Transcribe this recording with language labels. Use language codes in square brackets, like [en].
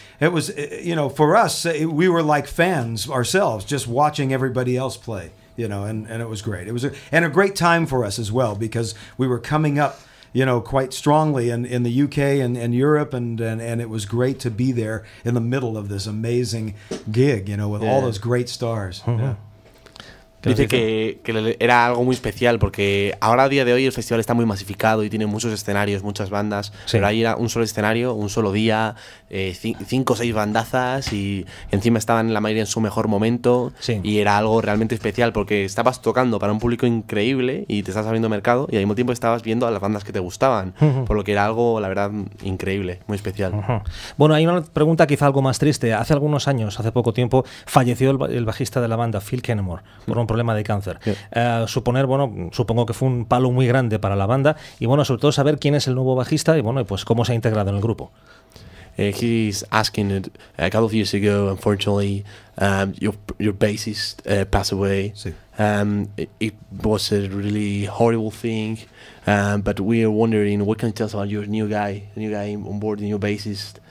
[en] It was, for us, we were like fans ourselves, just watching everybody else play, and it was great. It was a great time for us as well, because we were coming up, quite strongly in the UK and Europe, and it was great to be there in the middle of this amazing gig, with all those great stars. Yeah. [es] Dice que era algo muy especial porque ahora a día de hoy el festival está muy masificado y tiene muchos escenarios, muchas bandas, pero ahí era un solo escenario, un solo día, 5 o 6 bandazas, y encima estaban la mayoría en su mejor momento, y era algo realmente especial porque estabas tocando para un público increíble y te estabas abriendo mercado, y al mismo tiempo estabas viendo a las bandas que te gustaban, por lo que era algo, la verdad, increíble, muy especial. Bueno, hay una pregunta quizá algo más triste. Hace algunos años, hace poco tiempo, falleció el bajista de la banda, Phil Kennemore, por un problema de cáncer. Supongo que fue un palo muy grande para la banda, y sobre todo saber quién es el nuevo bajista y pues cómo se ha integrado en el grupo. [en] He's asking it, a couple of years ago, unfortunately, your bassist passed away. [es] Sí. [en] It was a really horrible thing, but we are wondering, what can you tell us about your new guy on board, the new bassist?